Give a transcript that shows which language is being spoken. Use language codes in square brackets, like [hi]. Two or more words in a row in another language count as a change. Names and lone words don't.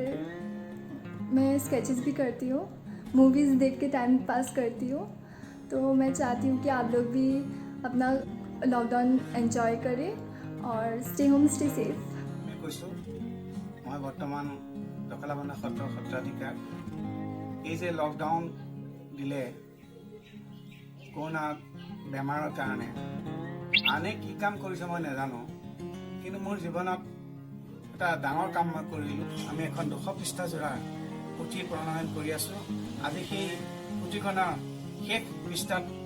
[hi] मैं स्केचेस भी करती हूँ मूवीज़ देख के टाइम पास करती हूँ तो मैं चाहती हूँ कि आप लोग भी अपना [en] lockdown enjoy [hi] करें और [en] stay home stay safe [as] मैं কৈছোঁ মই বৰ্তমান দখলাবন্ধা সত্ৰৰ সত্ৰাধিকাৰ এই যে লকডাউন দিলে কৰোণা বেমাৰৰ কাৰণে আনে কি কাম কৰিছে মই নাজানো কিন্তু মোৰ জীৱনত এটা ডাঙৰ কাম মই কৰিলোঁ আমি এখন 200 পৃষ্ঠা জোৰা পুথি প্ৰণয়ন কৰি আছোঁ আজি সেই পুথিখনৰ শেষ পৃষ্ঠাত